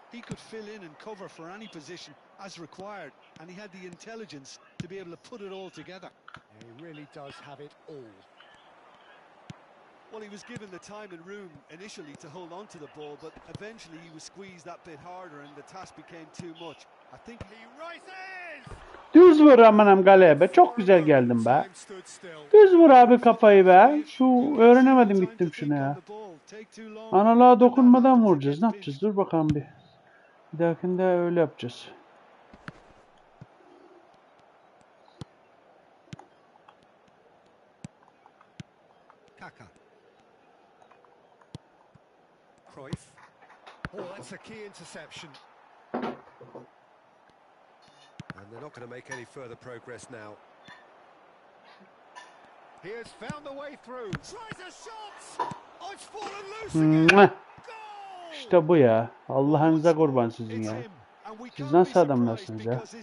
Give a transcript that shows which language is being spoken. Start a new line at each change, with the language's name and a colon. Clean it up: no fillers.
English: He could fill in and cover for any position as required, and he had the intelligence to be able to put it all together. Yeah, he really does have it all. Well, he was given the time and room initially to hold on to the ball, but eventually he was squeezed that bit harder and the task became too much. I think He rises!
Turkish: Düz vur amanım galeye be. Çok güzel geldim be. Düz vur abi kafayı be. Şu öğrenemedim gittim şunu ya. Analığa dokunmadan vuracağız. Ne yapacağız? Dur bakalım bir. Bir dahakinde öyle yapacağız.
English: Kaka. Cruyff. Oh, that's a key interception. And they're not going to make any further progress now. He has found the way through. Tries a shot. Oh, it's fallen loose again. Goal!
Turkish: İşte bu ya. Allah'ınıza kurban sizin ya. Siz nasıl adamlarsınız ya?